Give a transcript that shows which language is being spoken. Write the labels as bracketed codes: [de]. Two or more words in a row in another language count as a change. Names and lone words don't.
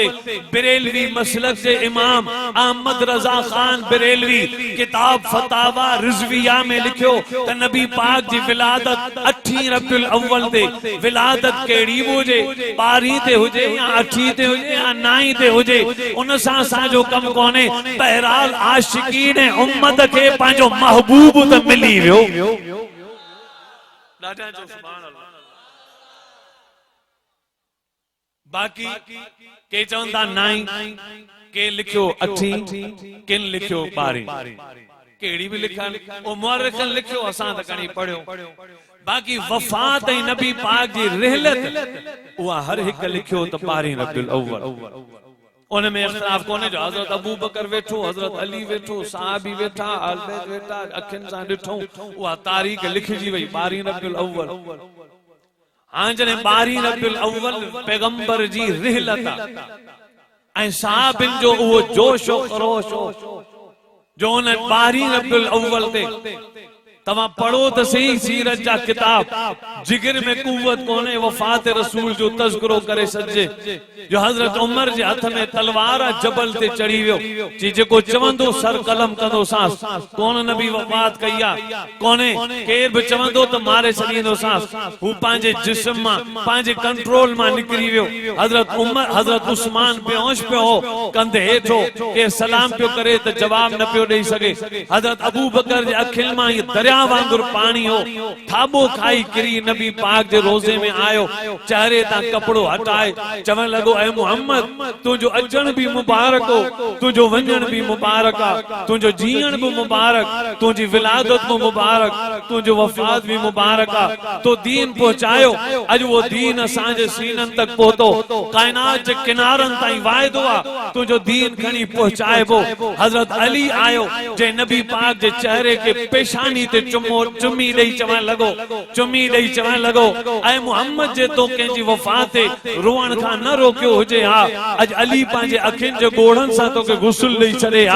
[sd] बरेलवी मसलक जे इमाम अहमद रजा खान बरेलवी किताब फतावा रिजविया में लिखियो त नबी पाक जी विलादत 8 रबिउल अव्वल ते। विलादत केड़ी हुजे, 12 ते हुजे या 8 ते हुजे या 9 ते हुजे, उन सां असांजो कम कोने। बहरहाल आशिकीन उम्मत के पंहिंजो महबूब त मिली वियो। बाकी के चवंदा 9, के लिखियो 8, किन लिखियो 12, केड़ी भी लिखा ओ मुअर्रिखन लिखियो, असां त कणी पढ़ियो। बाकी वफात ऐं नबी पाक जी रिहलत उहा हर हिक लिखियो त 12 रबिउल अव्वल। उनमें इख्तिलाफ कोने जो हजरत अबू बकर वेठो, हजरत अली वेठो, सहाबी वेठा, आल बैत वेठा, अखियुनि सां ॾिठो उहा तारीख़ लिखिजी वई 12 रबिउल अव्वल। हां जने 12 रबिउल अव्वल पैगंबर जी रिहलत ऐं सहाबिन जो उहो जोश और खरोश जो उन 12 रबिउल अव्वल ते। तव्हां पढ़ो त सही सीरत जा किताब, जिगर में कुव्वत कोने वफात रसूल जो तज़किरो करे सजे। जो हजरत उमर जे हथ में तलवार जबल ते चढ़ी वियो जी जेको चवंदो सर कलम कंदो सांस कोन नबी वफात कई आ कोने केर भी चवंदो त मारे छॾींदो सांस। हू पंहिंजे जिस्म मां पंहिंजे कंट्रोल मां निकिरी वियो। हजरत उमर हजरत उस्मान बेहोश पियो हो, कंधे हेठो के सलाम पियो करे त जवाब न पियो ॾेई सघे। हजरत अबू बकर जे अखियुनि मां ये दरिया वांगुर पानी हो, थाबो खाई किरी नबी पाक जे रोज़े में आयो, चेहरे तां कपड़ो हटाए चवण लॻो ऐ मुहम्मद तुंहिंजो अचण भी मुबारक हो, तुंहिंजो वञण भी मुबारक आ, तुंहिंजो जीअण भी मुबारक, तुंहिंजी विलादत भी मुबारक, तुंहिंजो वफात भी मुबारक आ। तो दीन पहुचायो, अॼु वो दीन असांजे सीननि तक पहुतो, कायनात जे किनारनि ताईं वाइदो आ तुंहिंजो दीन खणी पहुचाइबो। हजरत अली आयो जे नबी पाक जे चेहरे के पेशानी ते चुमी ॾेई चवण लॻो ऐं मुहम्मद जे तो कंहिंजी वफ़ात ते रोअण खां न रोकियो हुजे हा, अॼु अली पंहिंजे अखियुनि जे ॻोढ़नि सां तोखे गुस्ल ॾेई छॾे हा।